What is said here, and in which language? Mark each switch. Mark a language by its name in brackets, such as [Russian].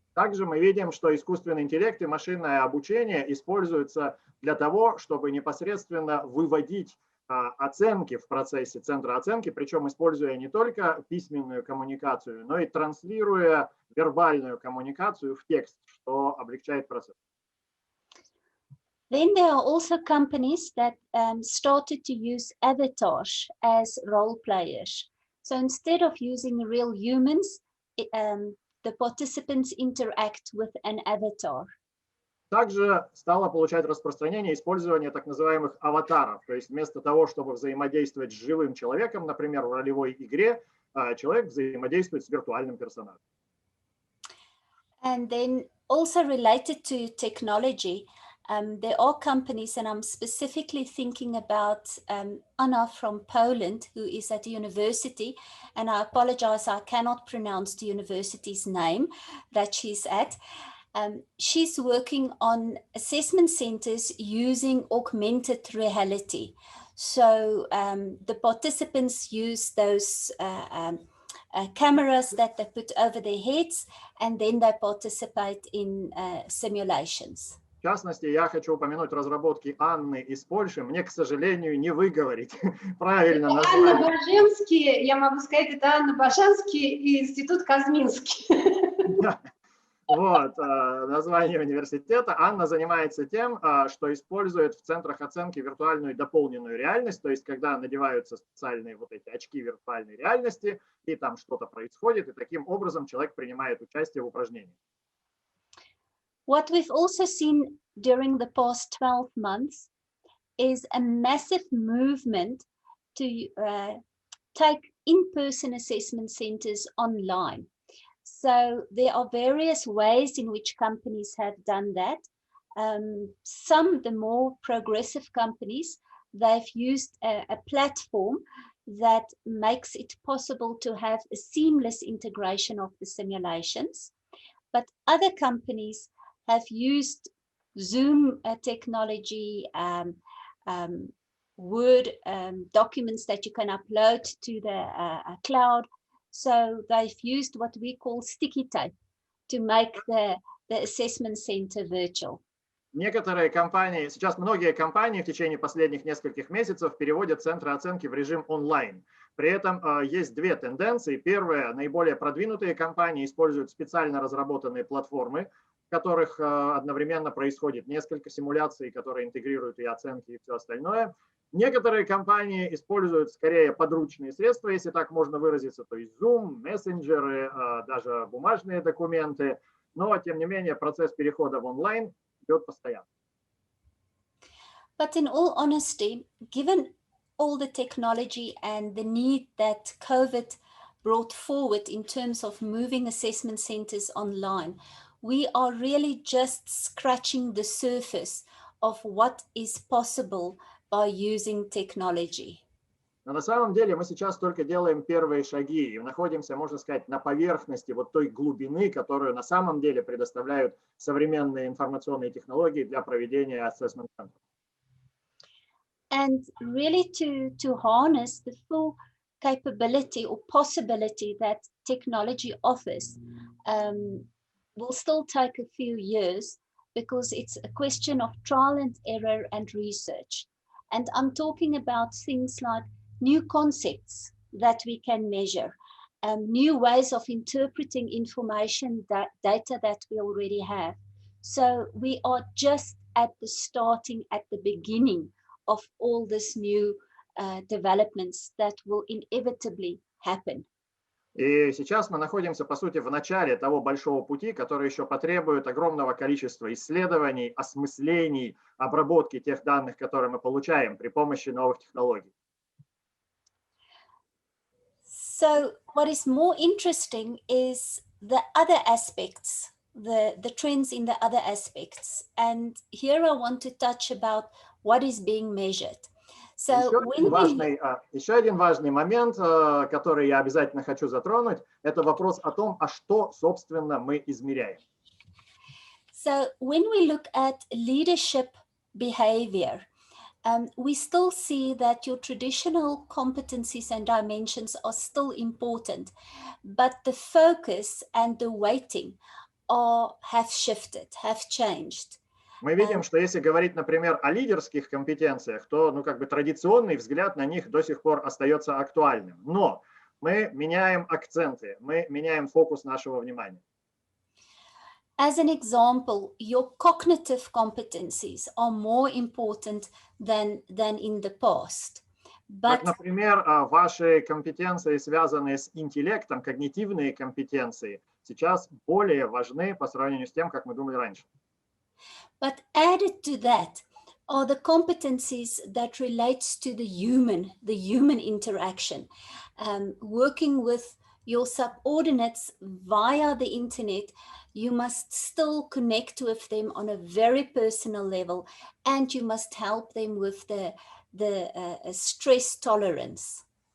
[Russian] Также мы видим, что искусственный интеллект и машинное обучение используются для того, чтобы непосредственно выводить оценки в процессе центра оценки, причем используя не только письменную коммуникацию, но и транслируя вербальную коммуникацию в текст, что облегчает процесс. [English] Then there are also companies that started to use avatars as role players. So instead of using real humans, the participants interact with an avatar. [Russian] Также стало получать распространение использование так называемых аватаров. То есть вместо того, чтобы взаимодействовать с живым человеком, например, в ролевой игре, человек взаимодействует с виртуальным персонажем. [English] And then also related to technology, there are companies, and I'm specifically thinking about Anna from Poland, who is at the university, and I apologize, I cannot pronounce the university's name that she's at. She's working on assessment centers using augmented reality. So the participants use those cameras that they put over their heads, and then they participate in simulations. [Russian] В частности, я хочу упомянуть разработки Анны из Польши. Мне, к сожалению, не выговорить правильно название. Анна Баженский, я могу сказать, это Анна Баженский и Институт Казминский. Вот, название университета. Анна занимается тем, что использует в центрах оценки виртуальную дополненную реальность, то есть когда надеваются специальные вот эти очки виртуальной реальности, и там что-то происходит, и таким образом человек принимает участие в упражнении. [English] What we've also seen during the past 12 months is a massive movement to take in-person assessment centers online. So there are various ways in which companies have done that. Some, the more progressive companies, they've used a platform that makes it possible to have a seamless integration of the simulations. But other companies have used Zoom technology, Word documents that you can upload to the cloud. So they've used what we call sticky tape to make the assessment center virtual. [Russian] Некоторые компании, сейчас многие компании в течение последних нескольких месяцев переводят центры оценки в режим онлайн. При этом есть две тенденции. Первая, наиболее продвинутые компании используют специально разработанные платформы, в которых одновременно происходит несколько симуляций, которые интегрируют и оценки, и все остальное. Некоторые компании используют скорее подручные средства, если так можно выразиться, то есть Zoom, мессенджеры, даже бумажные документы. Но, тем не менее, процесс перехода в онлайн идет постоянно. [English] But in all honesty, given all the technology and the need that COVID brought forward in terms of moving assessment centers online, we are really just scratching the surface of what is possible by using technology. [Russian] Но на самом деле мы сейчас только делаем первые шаги и находимся, можно сказать, на поверхности вот той глубины, которую на самом деле предоставляют современные информационные технологии для проведения ассессмент-центров. [English] And really to harness the full capability or possibility that technology offers will still take a few years because it's a question of trial and error and research. And I'm talking about things like new concepts that we can measure, new ways of interpreting information, data that we already have. So we are just at the beginning of all this new developments that will inevitably happen. [Russian] И сейчас мы находимся, по сути, в начале того большого пути, который еще потребует огромного количества исследований, осмыслений, обработки тех данных, которые мы получаем при помощи новых технологий. [English] So what is more interesting is the other aspects, the trends in the other aspects. And here I want to touch about what is being measured. So [Russian] еще один важный момент, который я обязательно хочу затронуть, это вопрос о том, а что, собственно, мы измеряем. [English] So when we look at leadership behavior, we still see that your traditional competencies and dimensions are still important, but the focus and the weighting have shifted, have changed. [Russian] Мы видим, что если говорить, например, о лидерских компетенциях, то традиционный взгляд на них до сих пор остается актуальным. Но мы меняем акценты, мы меняем фокус нашего внимания. [English] As an example, your cognitive competencies are more important than in the past. [Russian] Как, например, ваши компетенции, связанные с интеллектом, когнитивные компетенции, сейчас более важны по сравнению с тем, как мы думали раньше. [English] But added to that are the competencies that relates to the human interaction, working with your subordinates via the internet. You must still connect with them on a very personal level, and you must help them with the stress tolerance.